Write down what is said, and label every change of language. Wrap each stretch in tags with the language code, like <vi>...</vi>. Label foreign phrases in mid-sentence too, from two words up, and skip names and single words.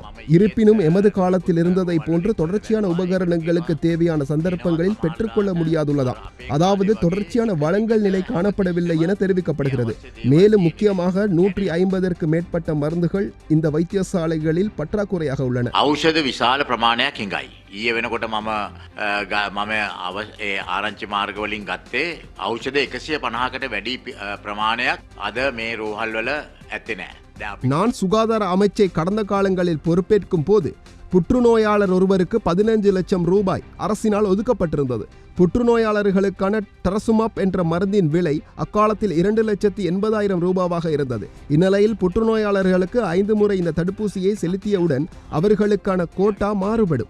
<ta>இருப்பினும் எமது காலத்தில் இருந்ததை போன்று தொடர்ச்சியான உபகரணங்களுக்கு தேவையான சந்தர்ப்பங்களில் பெற்றுக்கொள்ள முடியாதுள்ளதாம். அதாவது தொடர்ச்சியான வழங்கல் நிலை காணப்படவில்லை என தெரிவிக்கப்படுகிறது. மேலும் முக்கியமாக 150ற்கு மேற்பட்ட மருந்துகள் இந்த வைத்தியசாலைகளில் பற்றாக்குறையாக உள்ளன.</ta> <si>ඖෂධ විශාල ප්‍රමාණයක් හිඟයි. ඊයේ වෙනකොට මම ආරංචි මාර්ග වලින් ගත්තේ ඖෂධ 150කට වැඩි ප්‍රමාණයක් අද මේ රෝහල් වල ඇත්තේ නැහැ.</si> <ta>நான் சுகாதார அமைச்சை கடந்த காலங்களில் பொறுப்பேற்கும் போது புற்றுநோயாளர் ஒருவருக்கு 15 லட்சம் ரூபாய் அரசினால் ஒதுக்கப்பட்டிருந்தது. புற்றுநோயாளர்களுக்கான டரசுமாப் என்ற மருந்தின் விலை அக்காலத்தில் 2,80,000 ரூபாவாக இருந்தது. இந்நிலையில் புற்றுநோயாளர்களுக்கு 5 முறை இந்த தடுப்பூசியை செலுத்தியவுடன் அவர்களுக்கான கோட்டா மாறுபடும்.</ta>